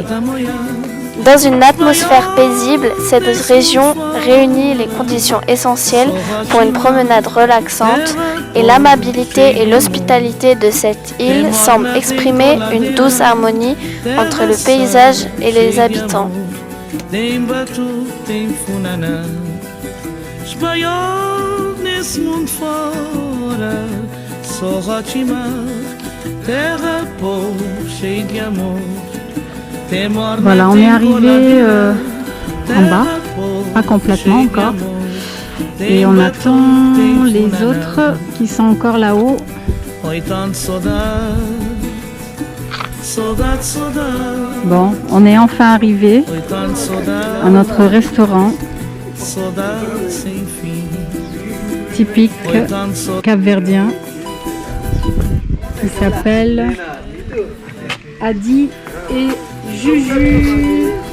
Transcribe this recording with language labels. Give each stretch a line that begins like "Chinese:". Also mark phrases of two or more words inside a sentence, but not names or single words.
French: Dans une atmosphère paisible, cette région réunit les conditions essentielles pour une promenade relaxante et l'amabilité et l'hospitalité de cette île semblent exprimer une douce harmonie entre le paysage et les habitants.
Kabuverdianu: Tem batuque, tem funaná, espanhol nesse mundo fora, Sorrotimar, terra boa, cheia de amor.
French: Voilà, on est arrivé en bas, pas complètement encore, et on attend les autres qui sont encore là-haut. Bon, on est enfin arrivé à notre restaurant typique capverdien qui s'appelle Adi et Juju.